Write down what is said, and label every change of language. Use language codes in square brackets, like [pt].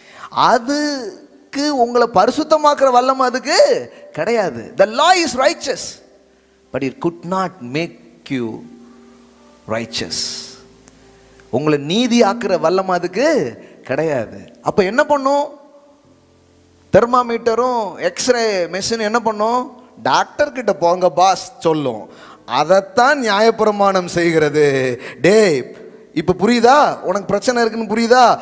[ta] அதுக்கு உங்களை பரிசுத்தமாக்குற வல்லமை அதுக்கு கிடையாது. [en] The law is righteous but it could not make you righteous. [ta] உங்களை நீதி ஆக்குற வல்லமை அதுக்கு கிடையாது. அப்போ என்ன பண்ணும்? தெர்மாமீட்டரும் எக்ஸ்ரே மெஷின் என்ன பண்ணும்? டாக்டர் கிட்ட போங்க பாஸ் சொல்லும். அதைத்தான் நியாயப்பிரமாணம் செய்கிறது. டே, இப்போ புரியுதா? உனக்கு பிரச்சனை இருக்குன்னு புரியுதா?